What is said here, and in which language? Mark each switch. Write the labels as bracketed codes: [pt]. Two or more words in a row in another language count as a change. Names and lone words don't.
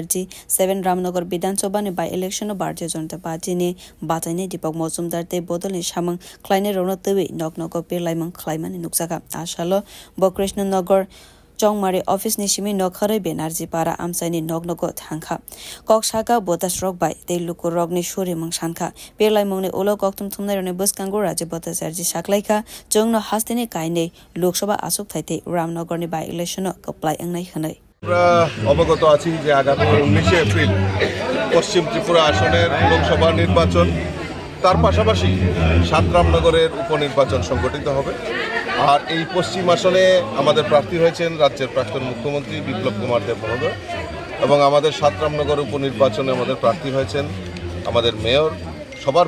[trp] 7 Ramnagar Bidhan Sabha ni [en] by election [trp] of Bharatiya Janata Party ni Batani Deepak Mojumdar te Bodol ni Shamang Khlaine Rono Tewi Noknoko Pirlaimung Khlaiman ni Nukzaka Ashalo Bokrishna Nagar Chongmari office ni Shimi Nokhare Benarji Para Amsani Noknoko Thangkha Kokshaka Botas Rok by te Lukurok ni Shuri Mangshanka Pirlaimung ni Ulo Koktum Thumnai Rone Buskango Rajiv Bhattacharya Saklaika Jongno Hastini Kaine Lok Sabha Asuk Thaite Ramnagar ni [en] by election [trp] of Kaplai Angnai Hanai [bn] অবগত আছি যে আগামী 19 এপ্রিল পশ্চিম ত্রিপুরা আসনের লোকসভা নির্বাচন তার পাশাপাশি 7 রামনগরের উপনির্বাচন সংগঠিত হবে আর এই পশ্চিম আসনে আমাদের প্রার্থী হয়েছেন রাজ্যের প্রাক্তন মুখ্যমন্ত্রী বিপ্লব কুমার দেব মহোদয় এবং আমাদের 7 রামনগর উপনির্বাচনে আমাদের প্রার্থী হয়েছেন আমাদের মেয়র সবার